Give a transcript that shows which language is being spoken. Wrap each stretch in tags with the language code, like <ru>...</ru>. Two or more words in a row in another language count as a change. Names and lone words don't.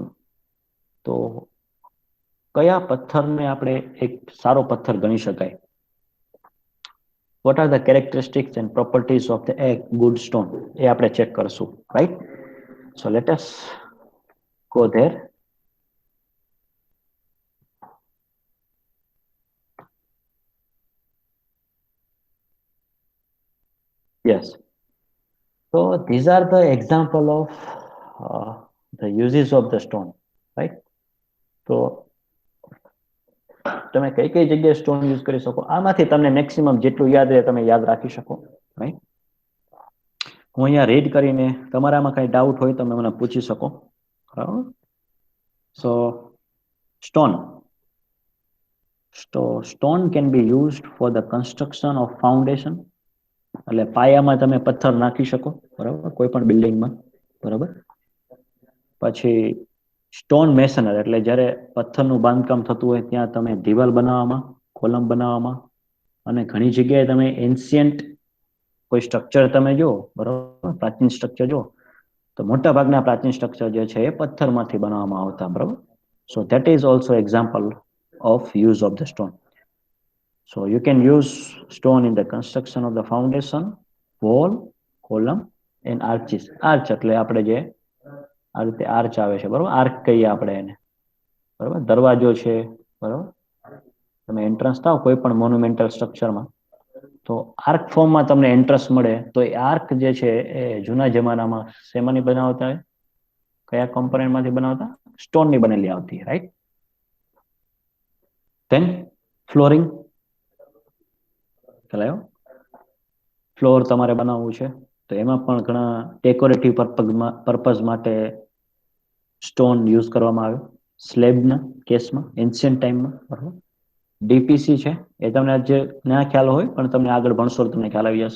<gu>તો કયા પથ્થરને આપણે એક સારો પથ્થર ગણી શકાય?</gu> <en>What are the characteristics and properties of the a good stone?</en> <gu>એ આપણે ચેક કરશું,</gu> <en>right? So let us go there. Yes. So these are the example of the uses of the stone, right?</en> <gu>So તમે કઈ કઈ જગ્યાએ</gu> <en>stone use</en> <gu>કરી શકો? આમાંથી તમને મેક્સિમમ જેટલું યાદ રહે તમે યાદ રાખી શકો, રાઈટ? હું અહીંયા રીડ કરીને તમારામાં કઈ ડાઉટ હોય તમે મને પૂછી શકો, બરાબર.</gu> <en>સો stone can be used for the construction of foundation.</en> <gu>એટલે પાયામાં તમે પથ્થર નાખી શકો, બરાબર, કોઈ પણ બિલ્ડિંગમાં, બરાબર. પછી</gu> <en>stone masonry</en> <gu>એટલે જ્યારે પથ્થરનું બાંધકામ થતું હોય ત્યાં તમે દિવાલ બનાવવામાં કોલમ બનાવવામાં, અને ઘણી જગ્યાએ તમે એન્શિયન્ટ કોઈ સ્ટ્રક્ચર તમે જો, બરોબર, પ્રાચીન સ્ટ્રક્ચર જો, તો મોટા ભાગના પ્રાચીન સ્ટ્રક્ચર જે છે એ પથ્થરમાંથી બનાવવામાં આવતા, બરોબર.</gu> <en>So that is also example of use of the stone. So you can use stone in the construction of the foundation, wall, column and arches.</en> <gu>Arch એટલે આપણે જે આ રીતે આર્ચ આવે છે, બરોબર, આર્ક કહીએ આપણે એને, બરોબર, દરવાજો છે, બરોબર. તમે એન્ટ્રન્સ થાવ કોઈ પણ</gu> <en>monumental structureમાં,</en> <gu>તો</gu> <en>arch formમાં</en> <gu>તમને એન્ટ્રન્સ મળે, તો એ આર્ક જે છે એ જૂના જમાનામાં શેમાંની બનાવતા હોય, કયા કોમ્પોનેન્ટમાંથી બનાવતા? સ્ટોનની બનેલી આવતી, રાઈટ.</gu> <en>Then flooring,</en> <gu>ખ્યાલ આવ્યો? ફ્લોર તમારે બનાવવું છે તો એમાં પણ ઘણા</gu> <en>decorative purpose</en> <gu>માટે</gu> <en>stone use</en> <gu>કરવામાં આવે. સ્લેબના કેસમાં</gu> <en>ancient timeમાં,</en> <gu>બરાબર. ડીપીસી છે એ તમને જે ના ખ્યાલ હોય પણ તમને આગળ ભણશો તો તમને ખ્યાલ આવી જશે.</gu>